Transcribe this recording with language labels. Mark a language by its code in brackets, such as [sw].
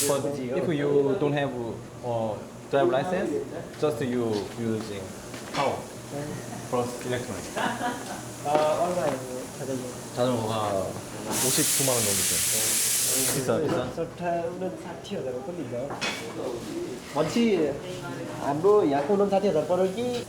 [en] But if you don't have drive license, just you using power plus electronic. [ko] 얼마예요 자전거? 자전거가 59만 원 정도 돼요. 비싸. [ne] उनीहरू 60,000 को लिन्छ भनेपछि हाम्रो यहाँको 59,000 पर्यो कि